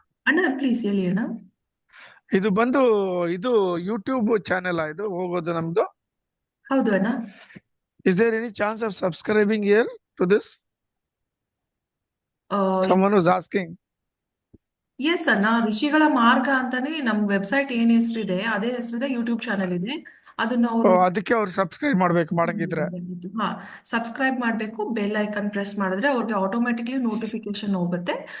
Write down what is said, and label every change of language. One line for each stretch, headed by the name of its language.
Kannada: Anna, please ಹೇಳಿ ಅಣ್ಣ. ಇದು ಬಂದು ಇದು ಯೂಟ್ಯೂಬ್ ಚಾನೆಲ್ ಇದು ಹೋಗೋದು ನಮ್ದು? ಹೌದು ಅಣ್ಣ.
English: Is there any chance of subscribing here to this? Someone was asking.
Kannada: S ಅಣ್ಣ, ಋಷಿಗಳ ಮಾರ್ಗ ಅಂತಾನೆ ನಮ್ ವೆಬ್ಸೈಟ್ ಏನ್ ಹೆಸರಿದೆ ಅದೇ ಹೆಸರಿದೆ, ಯೂಟ್ಯೂಬ್ ಚಾನೆಲ್ ಇದೆ. ಅದನ್ನ ಅವರು ಅದಕ್ಕೆ ಅವ್ರು ಸಬ್ಸ್ಕ್ರೈಬ್ ಮಾಡ್ಬೇಕು ಮಾಡಂಗಿದ್ರೆ. ಹಾ, ಸಬ್ಸ್ಕ್ರೈಬ್ ಮಾಡ್ಬೇಕು. ಬೆಲ್ ಐಕನ್ ಪ್ರೆಸ್ ಮಾಡಿದ್ರೆ ಅವ್ರಿಗೆ ಆಟೋಮೆಟಿಕ್ಲಿ ನೋಟಿಫಿಕೇಶನ್ ಹೋಗುತ್ತೆ.